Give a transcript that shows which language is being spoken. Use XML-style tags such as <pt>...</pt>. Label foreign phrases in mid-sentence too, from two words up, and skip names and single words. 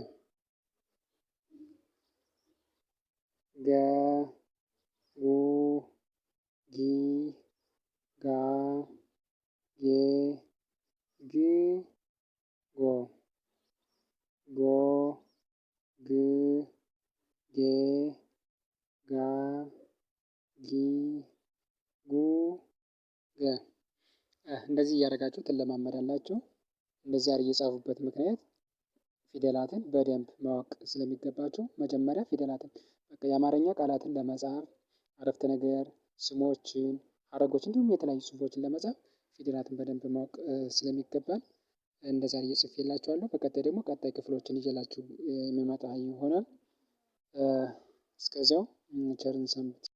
<am>ገ ጉ ጊ ጋ ጌ ግ ጎ ጎ ግ ጌ ጋ ጊ ጉ ገ እንደዚህ እያደረጋችሁ ትለማመዳላችሁ። እንደዚህ አድርጌ የጻፉበት ምክንያት ፊደላትን በደንብ ማወቅ ስለሚገባችሁ መጀመሪያ ፊደላትን በቃ የአማርኛ ቃላትን ለመጻፍ አረፍተ ነገር፣ ስሞችን፣ ሀረጎች እንዲሁም የተለያዩ ጽሁፎችን ለመጻፍ ፊደላትን በደንብ ማወቅ ስለሚገባን እንደዛ አድርጌ ጽፌላችኋለሁ። በቀጣይ ደግሞ ቀጣይ ክፍሎችን ይዤላችሁ የሚመጣ ይሆናል። እስከዚያው ቸርን ሰንብቱ።</am>